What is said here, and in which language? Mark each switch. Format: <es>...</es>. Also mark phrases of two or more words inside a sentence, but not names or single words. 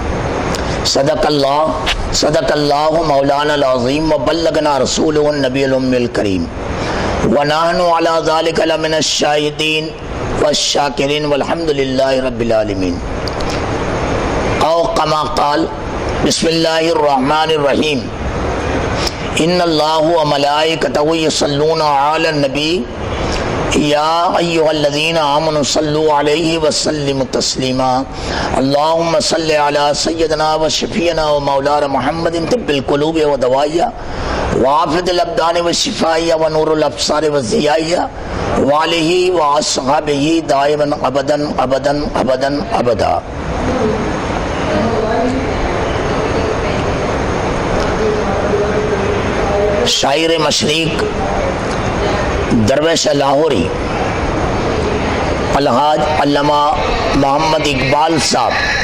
<ar>صدق الله مولانا العظيم وبلغنا رسوله النبي الأمي الكريم ونحن على ذلك لمن الشاهدين والشاكرين والحمد لله رب العالمين. أو كما قال بسم الله الرحمن الرحيم. إن الله وملائكته يصلون على النبي يا أيها الذين آمنوا صلوا عليه وسلموا تسليما. اللهم صل على سيدنا وشفيعنا ومولانا محمد طب القلوب ودوائها وعافية الأبدان وشفائها ونور الأبصار وضيائها وعلى آله وأصحابه دائما أبدا أبدا أبدا أبدا.</ar> <ur>شاعر مشرق درویش لاہوری الحاج علامہ محمد اقبال صاحب</ur>